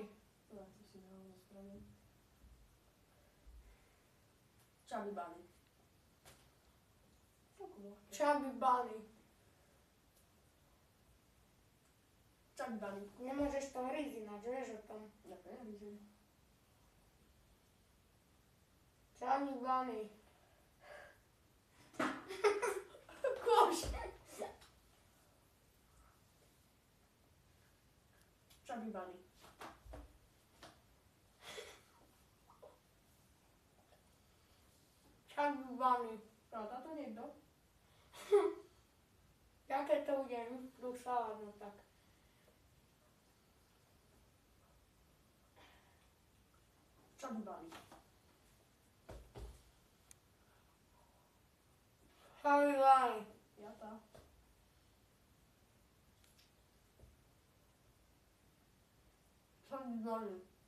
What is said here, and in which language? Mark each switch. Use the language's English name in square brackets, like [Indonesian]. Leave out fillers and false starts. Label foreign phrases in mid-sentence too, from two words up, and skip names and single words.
[Slovak] No, to si naozaj spravím. Chubby Bunny. Chubby Bunny. Chubby Bunny. Nemôžeš to hryzť ináč, vieš o tom. Ďakujem, vidím. Chubby Bunny. Koš! Chubby Bunny. Chubby Bunny. No, táto niekto? Ja keď to budem dúšala, no tak. Chubby Bunny. Chubby Bunny. Ja tá. Chubby Bunny.